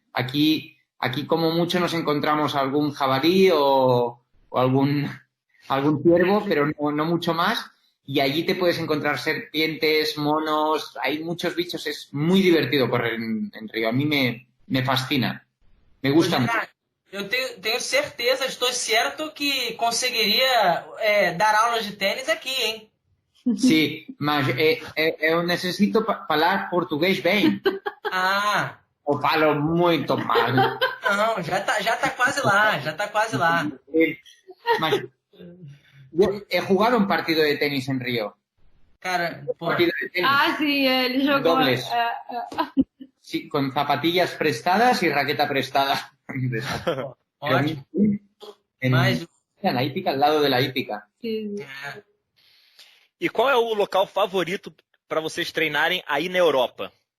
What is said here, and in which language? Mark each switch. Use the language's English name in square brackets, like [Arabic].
[Spanish] Aquí como mucho nos encontramos algún jabalí o algún ciervo, pero no mucho más. Y allí te puedes encontrar serpientes, monos, hay muchos bichos. Es muy divertido correr en Río. A mí me fascina. Me gusta mucho. [Portuguese] Eu tenho certeza, estou certo que conseguiria dar aulas de tênis aqui, hein? Sí, mas eu [Spanish] necesito [Portuguese] falar português bem. Ah, Eu falo muito mal. não, já tá quase lá, [Spanish] Mas yo he jugado un partido de tenis en Río. [Portuguese] Cara, pô, [Spanish] Partido de tenis. [Portuguese] Ah, sim, ele jogou. [Spanish] Dobles. Sí, con zapatillas prestadas y raqueta prestada. [Portuguese] ótimo. [Spanish] En la hípica, al lado de la hípica. [Portuguese] Sim. E qual é o local favorito para vocês treinarem aí na Europa?